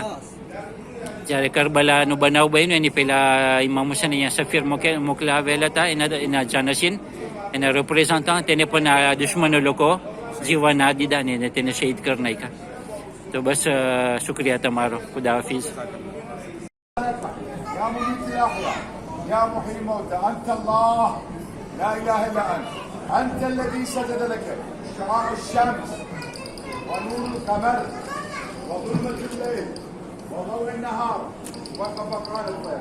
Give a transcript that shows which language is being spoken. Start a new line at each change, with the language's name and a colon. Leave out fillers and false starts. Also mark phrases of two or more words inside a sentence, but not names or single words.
Gujarati: જ્યારે કરબલાનો બનાવ બન્યો એની પહેલાં ઇમામ હુસૈન અહીંયા સફીર મોકલાવેલા હતા. એના જાનશીન, એના રિપ્રેઝન્ટન્ટ. તેને પણ આ દુશ્મનો લોકો જીવવા ના દીધા ને તેને શહીદ કરી નાખ્યા. તો બસ શુક્રિયા તમારો.
Urdu: خدا حافظ.
Arabic: يا محيي الموتى أنت الله لا إله إلا أنت الذي سجد لك شعاع الشمس ونور القمر وظلمة الليل وضوء النهار وفقران الطير.